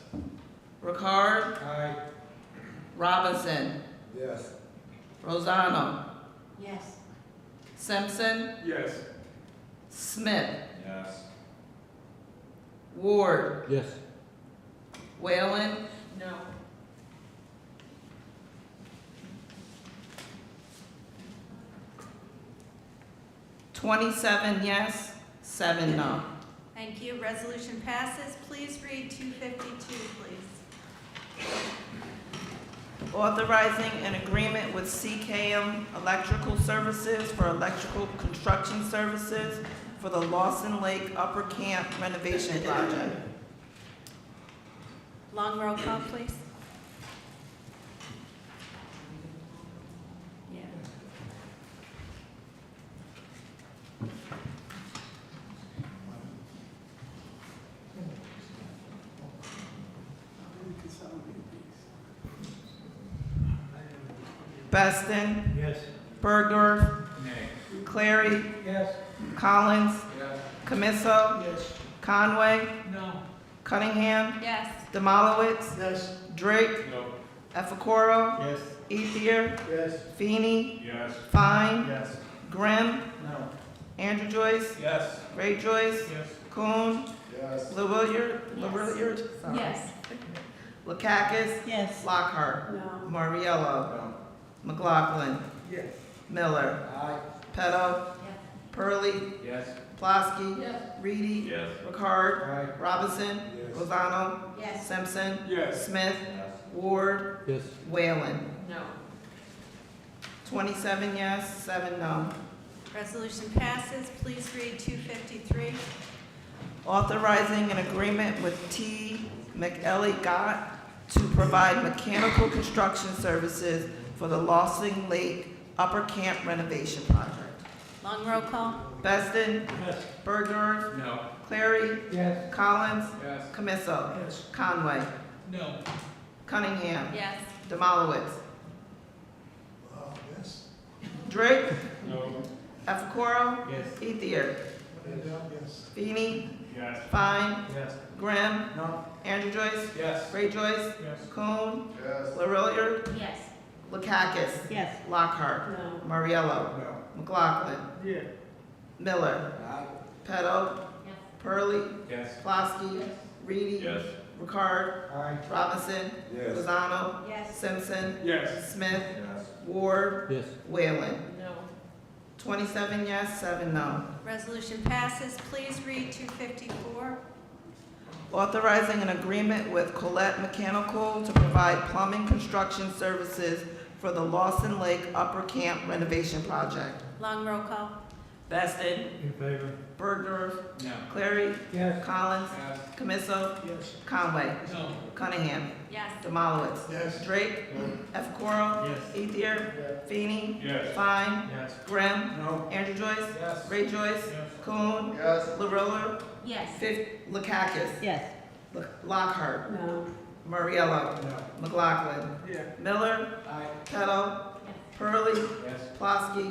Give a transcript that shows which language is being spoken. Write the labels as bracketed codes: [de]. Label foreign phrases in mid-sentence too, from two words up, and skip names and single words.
[en] Ricard. Aye. Robinson. Yes. Rosano. Yes. Simpson. Yes. Smith. Yes. Yes. Ward. Yes. Whalen. No. $27 yes, 7 no. Thank you. Resolution passes. Please read 252, please. Authorizing an agreement with CKM Electrical Services for electrical construction services for the Lawson Lake Upper Camp renovation project. Long roll call, please. Yeah. Beston. Yes. Bergdorf. Nay. Clary. Yes. Collins. Yes. Camiso. Yes. Conway. No. Cunningham. Yes. Demolowitz. Yes. Drake. No. Efficoro. Yes. Ethier. Yes. Feeney. Yes. Fine. Yes. Grimm. No. Andrew Joyce. Yes. Ray Joyce. Yes. Kuhn. Yes. LaWilliard. Yes. LaWilliard. Sorry. Yes. Lakakis. Yes. Lockhart. No. Mariello. No. McLaughlin. Yes. Miller. Aye. Peto. Yes. Purley. Yes. Plasky. Yes. Reedy. Yes. Ricard. Aye. Robinson. Yes. Lozano. Yes. Simpson. Yes. Smith. Yes. Ward. Yes. Whalen. No. 27 yes, 7 no. Resolution passes. Please read 253. Authorizing an agreement with T. McEllie Gott to provide mechanical construction services for the Lawson Lake Upper Camp renovation project. Long roll call. Beston. Yes. Bergdorf. No. Clary. Yes. Collins. Yes. Camiso. Yes. Conway. No. Cunningham. Yes. Demolowitz. Yes. Drake. No. Efficoro. Yes. Ethier. Yes. Feeney. Yes. Fine. Yes. Grimm. No. Andrew Joyce. Yes. Ray Joyce. Yes. Kuhn. Yes. LaWilliard. Yes. Lakakis. Yes. Lockhart. No. Mariello. No. McLaughlin. Yeah. Miller. Aye. Peto. Yes. Purley. Yes. Plasky. Yes. Reedy. Yes. Ricard. Aye. Robinson. Yes. Lozano. Yes. Simpson. Yes. Smith. Yes. Ward. Yes. Whalen. No. 27 yes, 7 no. Resolution passes. Please read 254. Authorizing an agreement with Colette Mechanical to provide plumbing construction services for the Lawson Lake Upper Camp renovation project. Long roll call. Beston. In favor. Bergdorf. No. Clary. Yes. Collins. Yes. Camiso. Yes. Conway. No. Cunningham. Yes. Demolowitz. Yes. Drake. Efficoro. Yes. Ethier. Feeney. Yes. Fine. Yes. Grimm. No. Andrew Joyce. Yes. Ray Joyce. Yes. Kuhn. Yes. LaRilla. Yes. Lakakis. Yes. Lockhart. No. Mariello. No. McLaughlin. Yeah. Miller. Aye. Peto. Purley. Yes. Plasky.